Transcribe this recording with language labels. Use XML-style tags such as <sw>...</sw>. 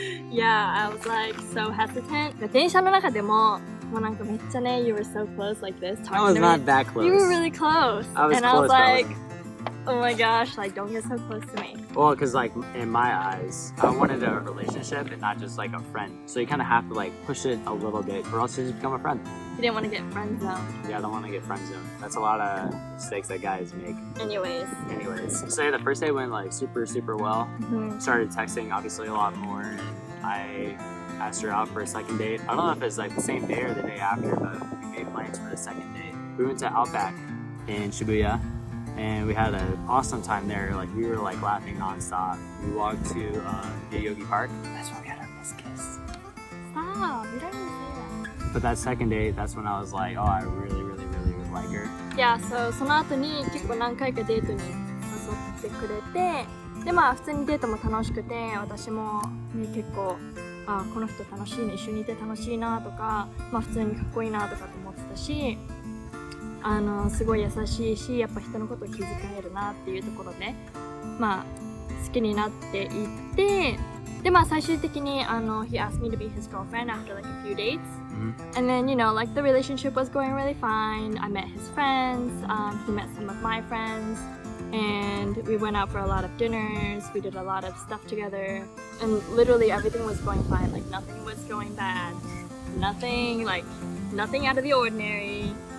<en>Yeah, I was like so hesitant.</en> <ja>電車の中でももうなんかめっちゃね</ja> <en>you were so close like this. I was not that close. You were really close. I was and close, I was like, oh my gosh, like don't get so close to me. Well, because like in my eyes, I wanted a relationship and not just like a friend. So you kind of have to like push it a little bit, or else you just become a friend. You didn't want to get friend zoned. Yeah, I don't want to get friend zoned. That's a lot of mistakes that guys make. Anyways, so yeah, the first day went like super well. Started texting obviously a lot more, and I asked her out for a second date. I don't know if it's like the same day or the day after, but we made plans for the second date. We went to Outback in Shibuya, and we had an awesome time there. Like we were like laughing nonstop. We walked to Yogi Park. That's where we had our first kiss. Stop! You don't even say that. But that second date, that's when I was like, oh, I really like her. Yeah, so</en> <ja>その後に結構何回かデートに誘ってくれて、でまあ普通にデートも楽しくて、私もね結構この人楽しいね、一緒にいて楽しいなとか、まあ普通にかっこいいなとかと思ってたし、すごい優しいし、やっぱ人のことを気遣えるなっていうところでまあ好きになっていって、でまあ最終的に</ja> <en>he asked me to be his girlfriend after like a few dates. And then, you know, like the relationship was going really fine. I met his friends, he met some of my friends, and we went out for a lot of dinners, we did a lot of stuff together, and literally everything was going fine, like nothing was going bad, nothing out of the ordinary.</en>